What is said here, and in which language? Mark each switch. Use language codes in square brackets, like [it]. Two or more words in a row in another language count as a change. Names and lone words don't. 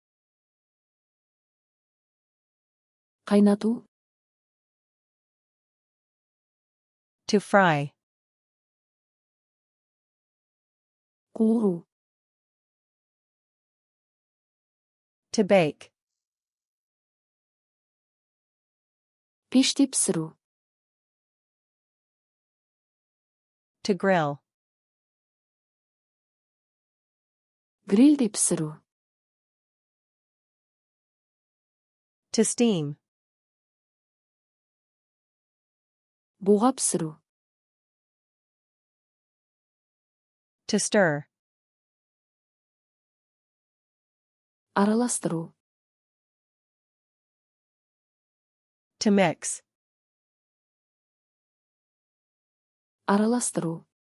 [kk] Қайнату. [en] To fry. [kk] Қуыру. [en] To bake. [kk] Пеште пісіру. [en] To grill. [kk] Грилде пісіру. [en] To steam. [kk] Буға пісіру. [en] To stir. [kk] Араластыру. [en] To mix. [kk] Араластыру.